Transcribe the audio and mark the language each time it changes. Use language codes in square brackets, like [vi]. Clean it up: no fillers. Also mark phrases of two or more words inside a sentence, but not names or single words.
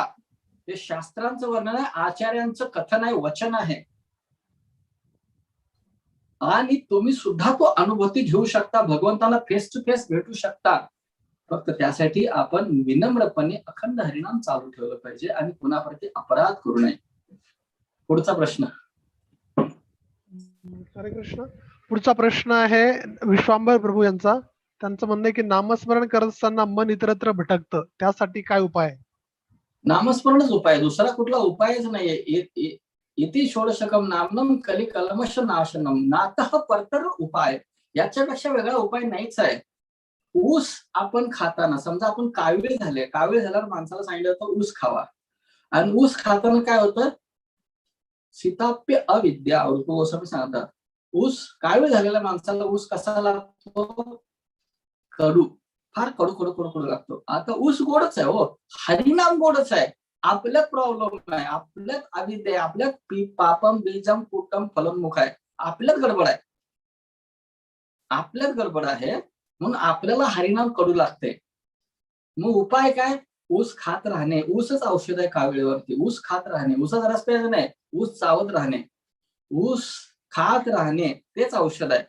[mr] हे शास्त्रांचं वर्णन आहे, आचार्यांचं कथन आहे, वचन आहे. आणि तुम्ही सुद्धा तो अनुभूती घेऊ शकता, भगवंताला [en] face to face [mr] भेटू शकता. फक्त त्यासाठी आपण विनम्रपणे अखंड हरिनाम चालू ठेवलं पाहिजे आणि कुणाप्रती अपराध करू नये. पुढचा प्रश्न. हरे कृष्ण. पुढचा प्रश्न आहे विश्वांबर प्रभू यांचा. त्यांचं म्हणणं आहे की नामस्मरण करत असताना मन इतरत्र भटकतं, त्यासाठी काय उपाय? नामस्मरणच उपाय, दुसरा कुठला उपायच नाहीये. [sa] इति षोडशकम नामनम कली कलमश नाशनम नातः परतर उपाय. [mr] याच्यापेक्षा वेगळा उपाय नाहीच आहे. ऊस आपण खाताना, समजा आपण कावीळ झाले, कावीळ झाल्यावर माणसाला सांगितलं होतं ऊस खावा, आणि ऊस खाताना काय होतं? [sa] सीताप्य अविद्या, [mr] गोस्वामी सांगतात. ऊस, कावीळ झालेल्या माणसाला ऊस कसा लागतो? कडू, फार कडू कडू कडू कडू लागतो. आता ऊस गोडच आहे हो, हरिनाम गोडच आहे. आपल्यात प्रॉब्लेम आहे, आपल्यात अविद्या आहे, आपल्यात [sa] पापम बीजम कुटम फलमुख [mr] आहे, आपल्यात गडबड आहे, आपल्यात गडबड आहे. म्हणून आपल्याला हरिनाम कडू लागते. मग उपाय काय? ऊस खात राहणे. ऊसच औषध आहे काविळीवरती. ऊस खात राहणे, ऊसाचा रस प्यायचा नाही, ऊस चावत राहणे, ऊस खात राहणे, तेच औषध आहे.